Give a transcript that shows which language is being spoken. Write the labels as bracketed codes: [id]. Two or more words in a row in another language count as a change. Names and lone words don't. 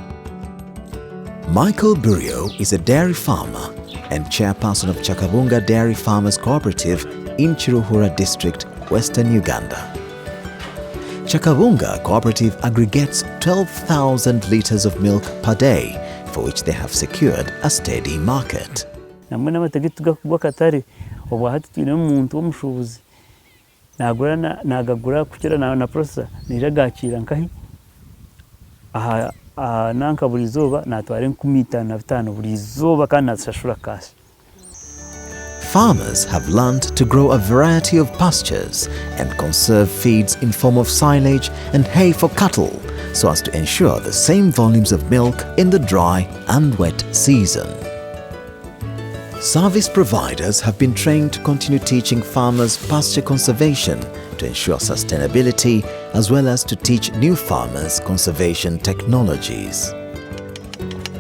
[en] Michael Burio is a dairy farmer and chairperson of Chakabunga Dairy Farmers Cooperative in Chiruhura District, Western Uganda. Chakabunga Cooperative aggregates 12,000 litres of milk per day, for which they have secured a steady market. [nyn] Obu hati twine omuntu w'omushubuzi nagagura kukira na processor niragakira nkahi aha nanka buri zoba natwara 15 buri zoba kandi nasashura cash. [en] Farmers have learned to grow a variety of pastures and conserve feeds in form of silage and hay for cattle so as to ensure the same volumes of milk in the dry and wet season. Service providers have been trained to continue teaching farmers pasture conservation to ensure sustainability as well as to teach new farmers conservation technologies.